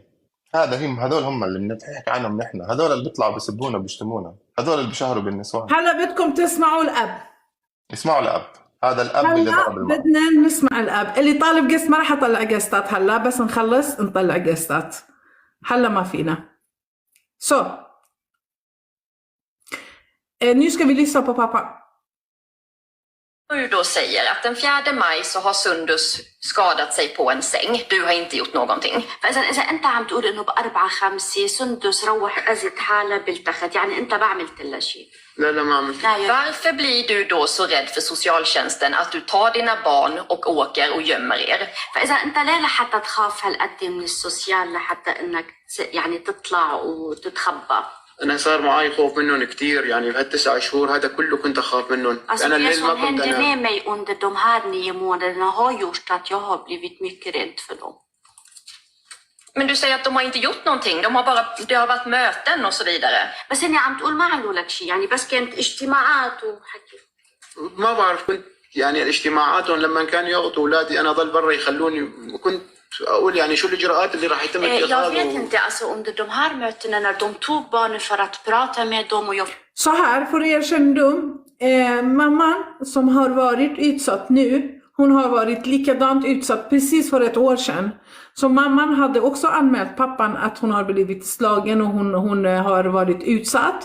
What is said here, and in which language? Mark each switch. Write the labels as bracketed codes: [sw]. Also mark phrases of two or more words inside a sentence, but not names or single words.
[ar] هذول هم اللي بنحكي عنهم نحن، هذول اللي بيطلعوا بيسبونا وبيشتمونا، هذول اللي بيشهروا بالنسوان. هلا بدكم تسمعوا الاب. اسمعوا الاب، هذا الاب اللي ضرب المرأة. بدنا نسمع الاب. اللي طالب قست ما راح اطلع قستات هلا، بس نخلص نطلع قستات. هلا ما فينا. [sv] Nu ska vi lyssna på pappa. Du då säger att den 4 maj så har Sundus skadat sig på en säng. Du har inte gjort någonting. [ar] فإذا أنت عم تقول إنه ب4/5 سندس روح أذت حالها بالتخت، يعني أنت ما عملت لها شيء. لا ما عملت. [sv] Varför blir du då så rädd för socialtjänsten att du tar dina barn och åker och gömmer er? [ar] فإذا أنت ليه لحتى تخاف هالقد من السوسيال لحتى إنك يعني تطلع وتتخبى؟ أنا صار معي خوف منهم كتير، يعني بهال9 شهور هذا كله كنت أخاف منهم. أنا الليل ما كنت أنام. [sv] Med mig under de här 9 månaderna har gjort att jag har blivit mycket rädd för dem. Men du säger att de har inte gjort någonting. Det har varit möten och så vidare. [ar] بس إني عم تقول ما عملوا لك شيء، يعني بس كانت اجتماعات وحكي. ما بعرف، كنت يعني الاجتماعاتهم لما كانوا ياخذوا أولادي أنا ضل برا يخلوني، وكنت أقول يعني شو الإجراءات اللي راح يتم اتخاذها. [sv] Jag vet inte, alltså under de här mötena när de tog barnen för att prata med dem och jag. Så här, för er kännedom, mamman som har varit utsatt nu, hon har varit likadant utsatt precis för 1 år sedan. Så mamman hade också anmält pappan att hon har blivit slagen och hon har varit utsatt.